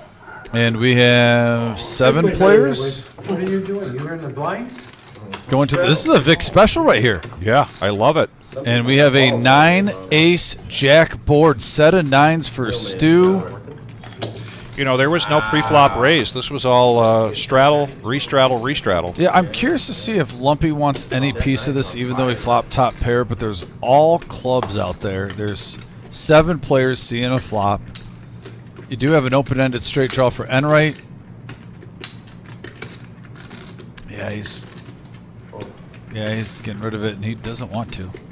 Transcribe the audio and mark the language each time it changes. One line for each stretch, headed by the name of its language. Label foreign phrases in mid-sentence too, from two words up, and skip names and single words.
English: And we have 7 players What are you doing? You're in the blind? going to. This is a Vic special right here. Yeah, I love it. And we have a 9 ace jack board, set of 9s for Stu. You know, there was no pre-flop raise. This was all straddle, re-straddle, re-straddle. Yeah, I'm curious to see if Lumpy wants any piece of this, even though he flopped top pair, but there's all clubs out there. There's 7 players seeing a flop. You do have an open-ended straight draw for Enright. Yeah, he's getting rid of it, and he doesn't want to.